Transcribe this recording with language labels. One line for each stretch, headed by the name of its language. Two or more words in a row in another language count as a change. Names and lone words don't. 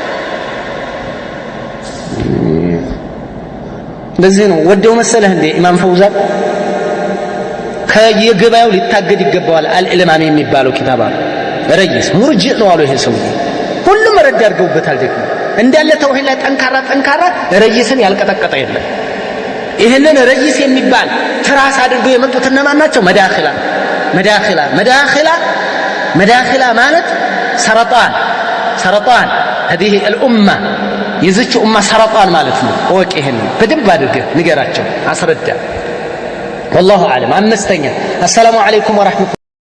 Amharic: ለዚህ ነው ወደው መሰለህ እንደ ኢማም ፈውዛን ከየገበያው ሊታገድ ይገባዋል። አልዕልማም የሚባለው ኪታባ ረይስ ሙርጂዕ ነው አሉ። ይሄ ሰው ሁሉም ረድ አድርገውበታል። ደግሞ እንዳለ ተውሂድ ላይ ጠንካራ ረይስን ያልቀጠቀጠ የለም። ይሄንን ረይስ የሚባል ትራስ አድርገው የመጡት እነማን ናቸው? መዳኺላ ማለት ሰረጣን
Arabic: هذه الأمة
Amharic: የዚች ኡማ ሰረጣን ማለት ነው። ወቅ ይሄን በደንብ አድርገህ ንገራቸው፣ አስረዳ።
Arabic: والله أعلم።
Amharic: አምስተኛ
Arabic: السلام عليكم ورحمة الله